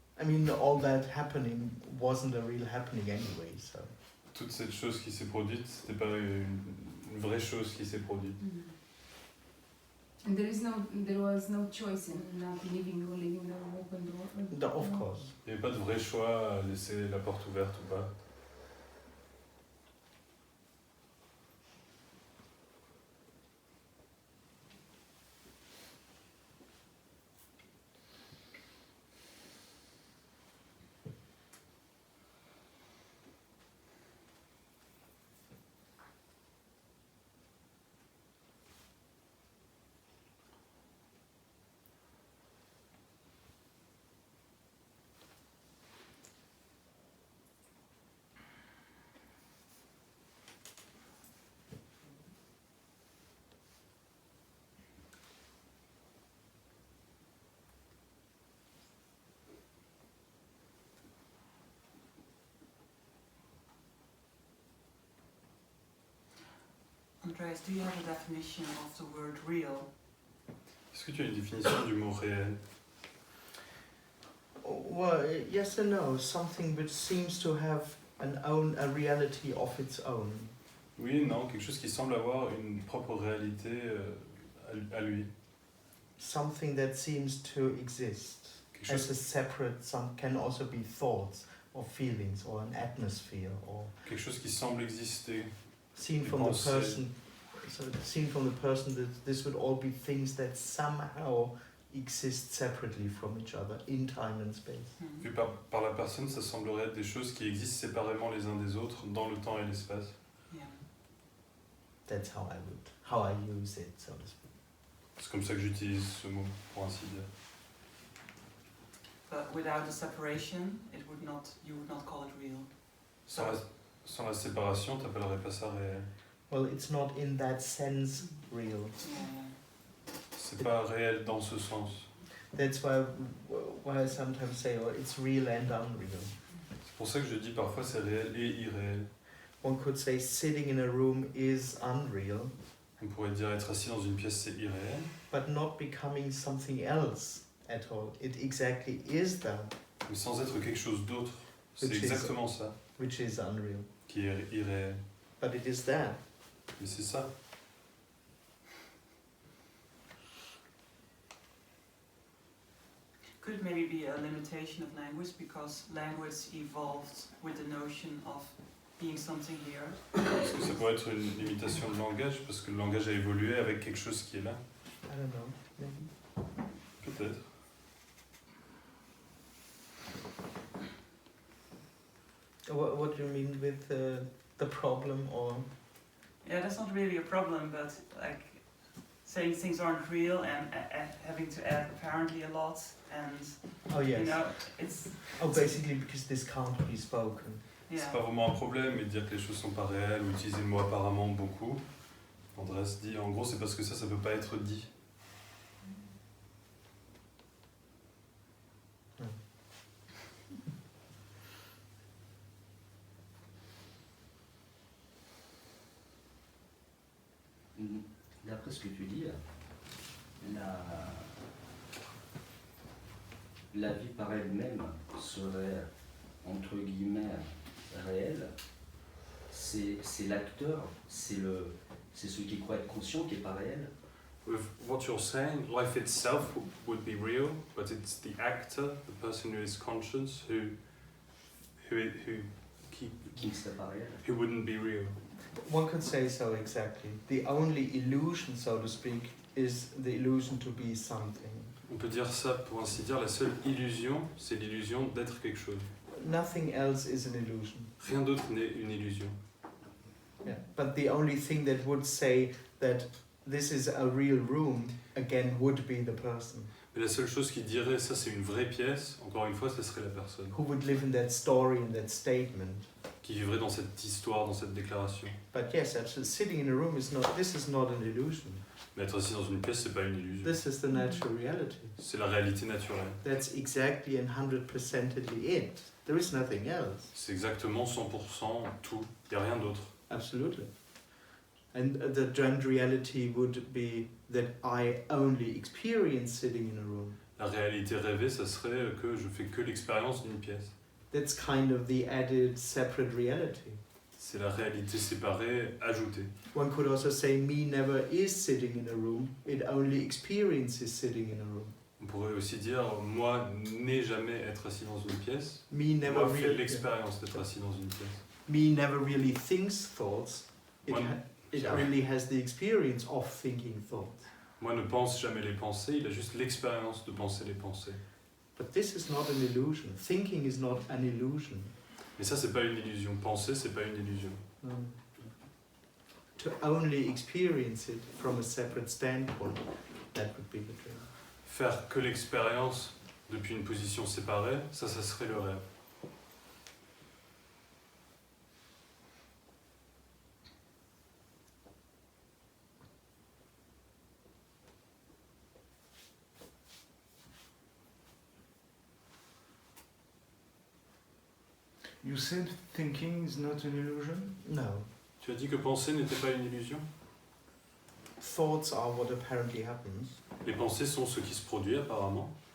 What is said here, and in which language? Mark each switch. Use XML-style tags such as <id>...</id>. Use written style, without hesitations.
<en>I mean, all that happening wasn't a real happening anyway, so.</en> <fr>Toute cette chose qui s'est produite, c'était pas une vraie chose qui s'est produite.</fr> <en>And there was no choice in not leaving or leaving the open door. Of course.</en> <fr>Il n'y avait pas de vrai choix à laisser la porte ouverte ou pas.</fr> <en>Andreas, do you have a definition of the word real?</en> <fr>Est-ce que tu as une définition du mot réel?</fr> <en>Well, yes and no. Something which seems to have a reality of its own.</en> <fr>Oui et non, quelque chose qui semble avoir une propre réalité à lui.</fr> <en>Something that seems to exist</en> <fr>Quelque</fr> <en>as</en> <fr>chose,</fr> <en>a separate, can also be thoughts or feelings or an atmosphere or</en> <fr>quelque chose qui semble exister.</fr> <en>seen from the person. So seen from the person that this would all be things that somehow exist separately from each other in time and space.</en> <fr>Vu par la personne, ça semblerait être des choses qui existent séparément les uns des autres dans le temps et l'espace.</fr> <en>Yeah. That's how I use it, so to speak.</en> <fr>C'est comme ça que j'utilise ce mot, pour ainsi dire.</fr> <en>But without the separation, you would not call it real.</en> <fr>Sans la séparation, t'appellerais pas ça réel.</fr> <en>Well, it's not in that sense real. Yeah.</en> <fr>C'est pas réel dans ce sens.</fr> <en>That's why I sometimes say, oh, it's real and unreal.</en> <fr>C'est pour ça que je dis parfois c'est réel et irréel.</fr> <en>One could say sitting in a room is unreal,</en> <fr>On pourrait dire être assis dans une pièce c'est irréel,</fr> <en>but not becoming something else at all. It exactly is that</en> <fr>mais sans être quelque chose d'autre. C'est</fr> <en>Which is-</en> <fr>exactement ça</fr> <en>which is unreal.</en> <fr>qui est irréel.</fr> <en>But it is that.</en> <fr>Mais c'est ça.</fr> <en>Could it maybe be a limitation of language because language evolved with the notion of being something here?</en> <fr>Est-ce que ça pourrait être une limitation de langage parce que le langage a évolué avec quelque chose qui est là?</fr> <en>I don't know. Maybe.</en> <fr>Peut-être.</fr> <en>What do you mean with the problem or? Yeah, that's not really a problem, but like saying things aren't real and having to add apparently a lot and Oh yes. you know it's Oh, basically because this can't be spoken. yeah.</en> <fr>C'est pas vraiment un problème, mais dire que les choses sont pas réelles ou utiliser le mot apparemment beaucoup. Andreas dit en gros c'est parce que ça peut pas être dit. D'après ce que tu dis, la vie par elle-même serait, entre guillemets, réelle. C'est l'acteur, c'est celui qui croit être conscient qui n'est pas réel.</fr> <en>With what you're saying, life itself would be real, but it's the actor, the person who is conscious, who</en> <fr>Qui ne serait pas réel.</fr> <en>who wouldn't be real. One could say so exactly. The only illusion, so to speak, is the illusion to be something.</en> <fr>On peut dire ça pour ainsi dire, la seule illusion, c'est l'illusion d'être quelque chose.</fr> <en>Nothing else is an illusion.</en> <fr>Rien d'autre n'est une illusion.</fr> <en>Yeah. But the only thing that would say that this is a real room, again, would be the person.</en> <fr>Mais la seule chose qui dirait ça c'est une vraie pièce, encore une fois, ce serait la personne</fr> <en>Who would live in that story and that statement.</en> <fr>qui vivrait dans cette histoire, dans cette déclaration.</fr> <en>But yes, actually, sitting in a room is not, this is not an illusion.</en> <fr>Mais être assis dans une pièce, c'est pas une illusion.</fr> <en>This is the natural reality.</en> <fr>C'est la réalité naturelle.</fr> <en>That's exactly and 100%ly it. There is nothing else.</en> <fr>C'est exactement 100% tout. Il n'y a rien d'autre.</fr> <en>Absolutely. And the dreamed reality would be that I only experience sitting in a room.</en> <fr>La réalité rêvée, ça serait que je fais que l'expérience d'une pièce.</fr> <en>That's kind of the added separate reality.</en> <fr>C'est la réalité séparée, ajoutée.</fr> <en>One could also say me never is sitting in a room, it only experiences sitting in a room.</en> <fr>On pourrait aussi dire, moi, n'ai jamais être assis dans une pièce.</fr> <en>Me never</en> <fr>Moi, fais</fr> <en>really,</en> <fr>l'expérience d'être assis dans une pièce.</fr> <en>me never really thinks thoughts, it, One- it yeah. only has the experience of thinking thoughts.</en> <fr>Moi, ne pense jamais les pensées, il a juste l'expérience de penser les pensées.</fr> <en>But this is not an illusion. Thinking is not an illusion.</en> <fr>Mais ça, c'est pas une illusion. Penser, c'est pas une illusion.</fr> <en>To only experience it from a separate standpoint, that would be the dream.</en> <fr>Faire que l'expérience depuis une position séparée, ça serait le rêve.</fr> <en>You said thinking is not an illusion? No.</en> <fr>Tu as dit que penser n'était pas une illusion?</fr> <en>Thoughts are what apparently happens.</en> <fr>Les pensées sont ce qui se produit apparemment.</fr>